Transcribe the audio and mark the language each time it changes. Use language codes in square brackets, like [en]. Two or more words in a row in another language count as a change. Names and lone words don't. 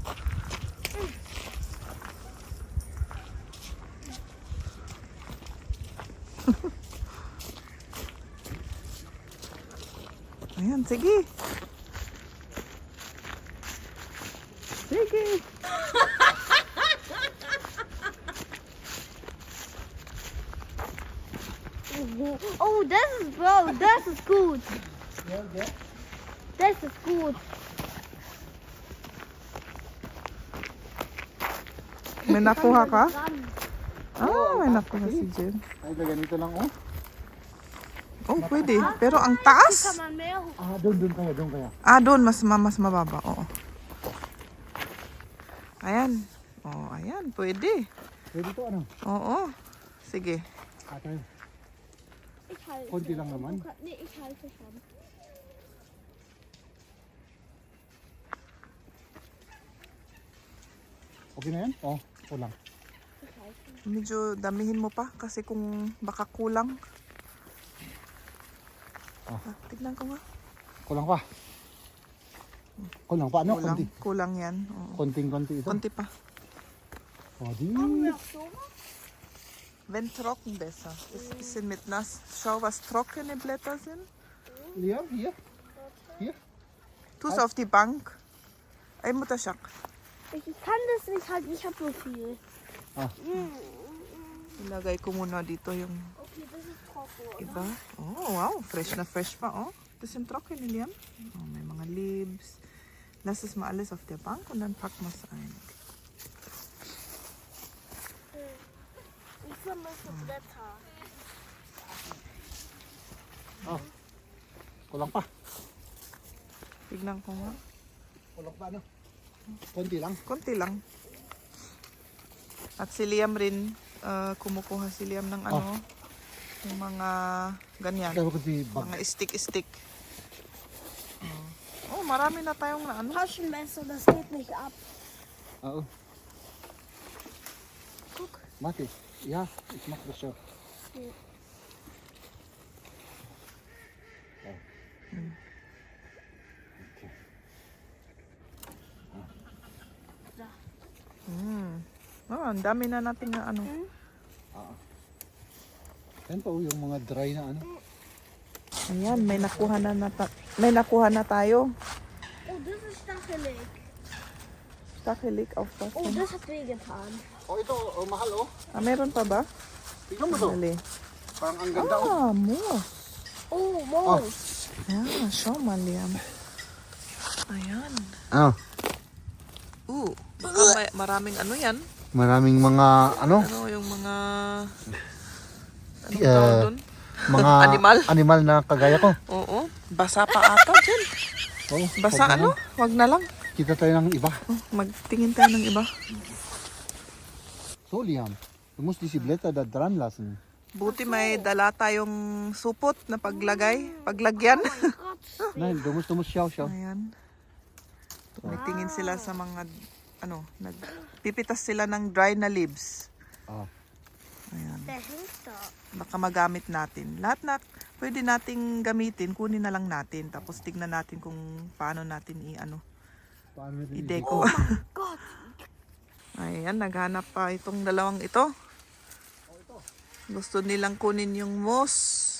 [tl] Ayan, sige. Sige. [de] Oh, das ist blau, das ist gut. Das ist gut. [tl] May nakuha ka? May nakuha si Jen. Ay, ganito lang, oh. Oh, pwede. Pero ang taas? [de] Kann man mehr hoch. [tl] Doon kaya. Doon. Mas mababa. Oo. Ayan. Oh, ayan. Pwede. Pwede to, Oo. Sige. Atay, [de] Ich halte. [tl] konti lang naman. [de] Nee, ich halte schon. [tl] Okay na yan? Oh, kulang. [de] Ich halte. [tl] Medyo damihin mo pa kasi kung baka kulang. Tignan ko nga. Kulang pa. Kulang pa, Kulang. Konti. Kulang yan. Oo. Konting-konti ito. Konti pa. Oh, di. [de] Noch so? Wenn trocken besser. Ist ein bisschen mit nass. Schau, was trockene Blätter sind. Liam, hier. Hier. Tu's auf die Bank. Ay, Mutterschak. Ich kann das nicht halten, ich habe so viel. Ah. [tl] Ilagay ko muna dito yung [de] Okay, das ist trocken. [tl] iba. Oh, wow. Fresh na fresh pa, [de] oh. Bisschen trocken, Liam. [tl] Oh, may mga leaves. [de] Lass es mal alles auf der Bank und dann packen wir es ein. Ich vermisse Blätter. [tl] Oh. Kulang pa. Tignan ko nga. Kulang pa, Konti lang. Konti lang. At si Liam rin, kumukuha si Liam ng yung mga ganyan. Kaya konti bag. Mga stick-stick. Oh, marami na tayong na [de] Taschenmesser, das geht nicht ab. [tl] Oo. [de] Guck. Mati. Ja, ich mach das schon. [tl] Oh, ang dami na natin na Yan pa, yung mga dry na Ayan, may nakuha na tayo. [de] Oh, das ist stachelig. Stachelig auf was? Oh, das hat wehgetan. [tl] Oh, ito, mahal, oh. Meron pa ba? Tignan mo to. Dali. Parang ang ganda, oh. [de] Moos. Oh, Moos. Ja, schau mal, [tl] Liam. Ayan. Ah. Baka maraming yan. Maraming mga, Yung mga... Anong Yeah. tawag doon? mga Animal? animal na kagaya ko. Oo. Basa pa ata dyan. Oh, Basa Wag na lang. Kita tayo ng iba. Magtingin tayo ng iba. [de] So, Liam, du musst diese Blätter da dran lassen. [tl] Buti may dala tayong supot na paglagyan. [de] Gott. Nein, du musst schauen. [tl] Ayan. Tumitingin sila sa mga, nagpipitas sila ng dry na leaves. Ah. Ayan. [de] Der hängt da. [tl] Baka magamit natin. Lahat na pwede nating gamitin, kunin na lang natin. Tapos tignan natin kung paano natin i-deco. [de] Gott. [tl] Ayan, naghanap pa itong dalawang ito. Gusto nilang kunin yung moss.